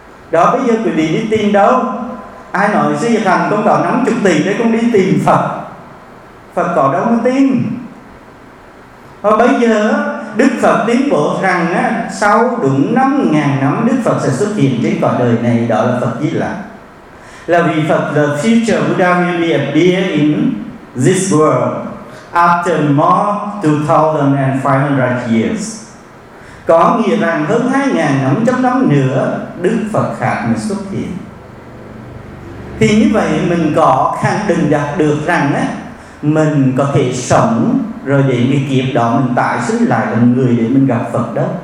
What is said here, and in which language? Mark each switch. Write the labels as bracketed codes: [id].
[vi] Đó bây giờ quý vị đi tìm đâu? Ai nói sư Diệt Hành con có 50 tỷ để con đi tìm Phật? Phật có đâu mới tìm? Và bây giờ Đức Phật tiến bộ rằng á, sau đúng 5.000 năm Đức Phật sẽ xuất hiện trên cõi đời này, đó là Phật Di Lặc. Là vì Phật [en] the future Buddha will be appearing in this world after more 2,500 years. [vi] Có nghĩa rằng hơn 2.500 năm nữa Đức Phật khác mới xuất hiện. Thì như vậy mình có khẳng định đạt được rằng á, mình có thể sống rồi để cái kiếp đó mình tái sinh lại làm người để mình gặp Phật đó.